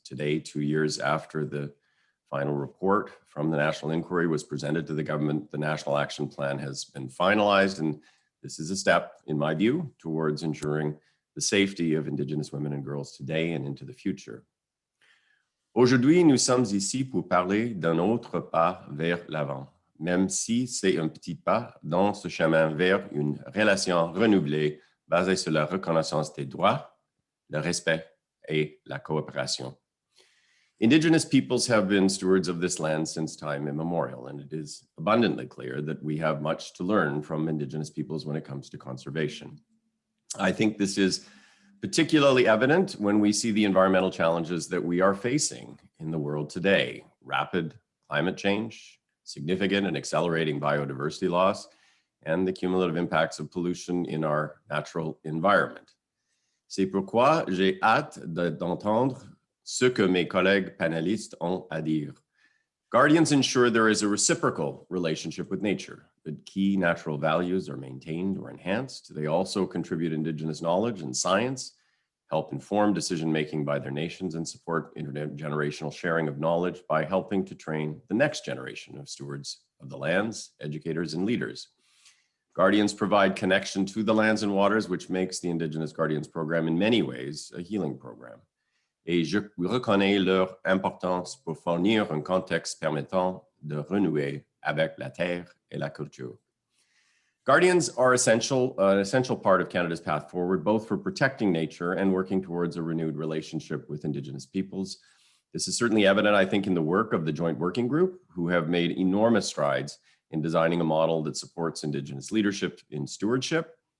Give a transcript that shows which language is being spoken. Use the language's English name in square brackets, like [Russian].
[English] Today, 2 years after the final report from the National Inquiry was presented to the government, the National Action Plan has been finalized, and this is a step, in my view, towards ensuring the safety of Indigenous women and girls today and into the future. [French] Aujourd'hui, nous sommes ici pour parler d'un autre pas vers l'avant, même si c'est un petit pas dans ce chemin vers une relation renouvelée basée sur la reconnaissance des droits, le respect et la coopération. [English] Indigenous peoples have been stewards of this land since time immemorial, and it is abundantly clear that we have much to learn from Indigenous peoples when it comes to conservation. I think this is particularly evident when we see the environmental challenges that we are facing in the world today: rapid climate change, significant and accelerating biodiversity loss, and the cumulative impacts of pollution in our natural environment. [French] C'est pourquoi j'ai hâte d'entendre ce que mes collègues panélistes ont à dire. [English] Guardians ensure there is a reciprocal relationship with nature, that key natural values are maintained or enhanced. They also contribute Indigenous knowledge and science, help inform decision-making by their nations, and support intergenerational sharing of knowledge by helping to train the next generation of stewards of the lands, educators, and leaders. Guardians provide connection to the lands and waters, which makes the Indigenous Guardians program in many ways a healing program. [French] Et je reconnais leur importance pour fournir un contexte permettant de renouer avec la terre et la culture. [English] Guardians are an essential part of Canada's path forward, both for protecting nature and working towards a renewed relationship with Indigenous peoples. This is certainly evident, I think, in the work of the Joint Working Group, who have made enormous strides in designing a model that supports Indigenous leadership in stewardship.